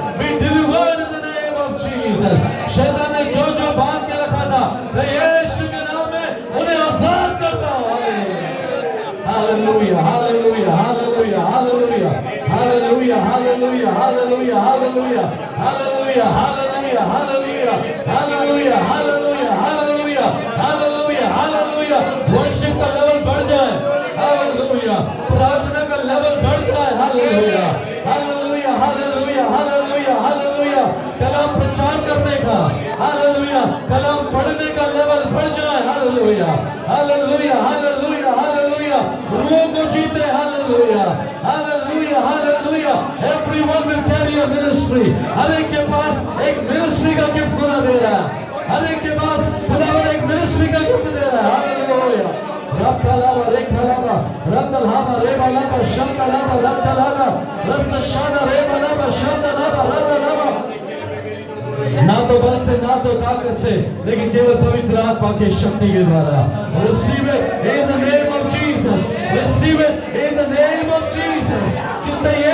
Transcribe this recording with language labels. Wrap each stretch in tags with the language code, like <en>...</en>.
<en>Be delivered in the name of Jesus.</en> <hi>शैतान ने जो बांध के रखा था मैं यीशु के नाम में उन्हें आजाद करता हूँ.</hi> <en>Hallelujah. Hallelujah. Hallelujah. Hallelujah. Hallelujah. Hallelujah. Hallelujah. Hallelujah. Hallelujah. Hallelujah. Hallelujah. Hallelujah. Hallelujah. Hallelujah. Hallelujah. Hallelujah.</en> <hi>Worship का लेवल बढ़ जाए.</hi> <en>Hallelujah.</en> <hi>प्रार्थना का लेवल बढ़ जाए.</hi> <en>Hallelujah. Hallelujah. Hallelujah. Hallelujah. Hallelujah.</en> <hi>कलाम प्रचार करने का. Hallelujah. कलाम पढ़ने का लेवल बढ़ जाए.</hi> <en>Hallelujah. Hallelujah. Hallelujah. Hallelujah.</en> <hi>रूह को जीते.</hi> <en>Hallelujah. Hallelujah. Hallelujah. Everyone will carry a ministry.</en> <hi>हर एक के पास एक मिनिस्ट्री का गिफ्ट खुदा दे रहा है. हर एक के पास खुदावन एक मिनिस्ट्री का गिफ्ट दे रहा है. Hallelujah. रक्तलावा रेखलावा रक्तलावा रेबलावा शंतलावा रक्तलावा रस्तशाना रेबलावा शंतलावा रक्तलावा. ना तो बल से ना तो ताकत से लेकिन केवल पवित्र आत्मा की शक्ति के द्वारा.</hi> <en>Receive it in the name of Jesus. Receive it in the name of Jesus.</en> <hi>जिसने</hi>